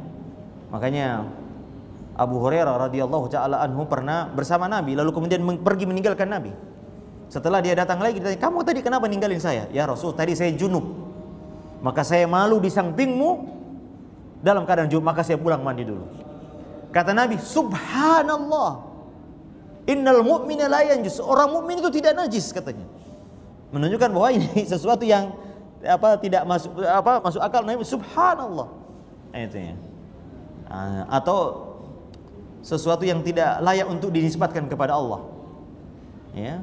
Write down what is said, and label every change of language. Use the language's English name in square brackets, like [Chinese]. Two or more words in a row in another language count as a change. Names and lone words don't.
[Indonesian] Makanya Abu Hurairah [Arabic] رضي الله تعالى عنه [Indonesian] pernah bersama Nabi lalu kemudian pergi meninggalkan Nabi. Setelah dia datang lagi, ditanya, kamu tadi kenapa ninggalin saya? [Arabic] يا رسول, [Indonesian] tadi saya junub, maka saya malu di sampingmu dalam keadaan junub, maka saya pulang mandi dulu. Kata Nabi, [Arabic] سبحان الله، إن المؤمن لا ينجس, [Indonesian] orang mukmin itu tidak najis, katanya. Menunjukkan bahwa ini sesuatu yang tidak masuk akal. Nabi, subhanallah, itu ya. Atau sesuatu yang tidak layak untuk dinisbatkan kepada Allah, ya.